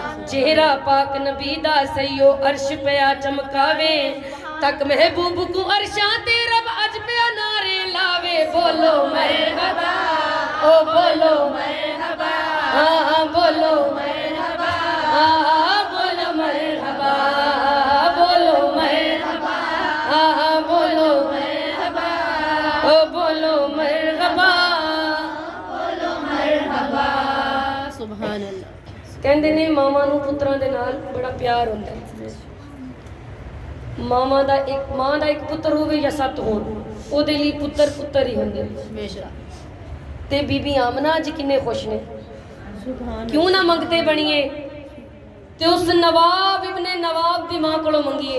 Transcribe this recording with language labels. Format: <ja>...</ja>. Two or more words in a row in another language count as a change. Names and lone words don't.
<pa>چہرہ پاک نبی دا سیو عرش پیا چمکاوے تک محبوب نوں عرشاں تے رب اج پیا نعرے لاوے بولو مرحبا او بولو مرحبا ہاں بولو مرحبا ہاں بولو مرحبا بولو مرحبا ہاں بولو مرحبا او بولو مرحبا بولو مرحبا</pa> <ar>سبحان الله</ar> <pa>کہندے نے ماواں نوں پتراں دے نال بڑا پیار ہوندا ہے ماواں دا اک ماں دا اک پتر ہووے یا ست ہون اوہدے لئی پتر پتر ای ہوندے بے شک تے بی بی آمنہ اج کنے خوش نے سبحان کیوں نہ منگتے بنیے تے اس نواب ابنِ نواب دی ماں کولوں منگیے</pa>